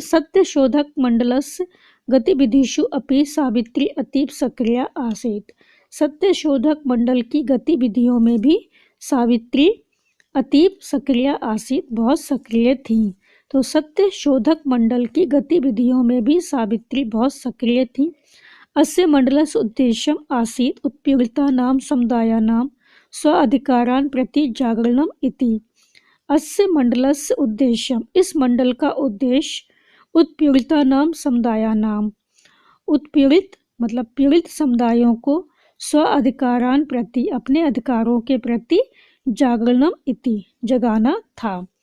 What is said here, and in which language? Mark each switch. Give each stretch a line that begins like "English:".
Sanskrit: सत्यशोधक मंडलस्य गतिविधिषु अपि सावित्री अतीव सक्रिया आसीत्।
Hindi: सत्यशोधक मंडल की गतिविधियों में भी सावित्री
Sanskrit: अतीव सक्रिय आसीत्,
Hindi: बहुत सक्रिय थी। तो सत्य शोधक मंडल की गतिविधियों में भी सावित्री बहुत सक्रिय थी।
Sanskrit: अस्य मंडलस्य उद्देश्यम् आसीत् उत्पीड़ितानां समुदायानां स्व अधिकारान् प्रति जागरणम् इति। अस्य मंडलस्य उद्देश्यम्,
Hindi: इस मंडल का उद्देश्य
Sanskrit: उत्पीड़ितानां समुदायानां,
Hindi: उत्पीड़ित मतलब पीड़ित समुदायों को
Sanskrit: स्व अधिकारान् प्रति,
Hindi: अपने अधिकारों के प्रति
Sanskrit: जागरणम इति,
Hindi: जगाना था।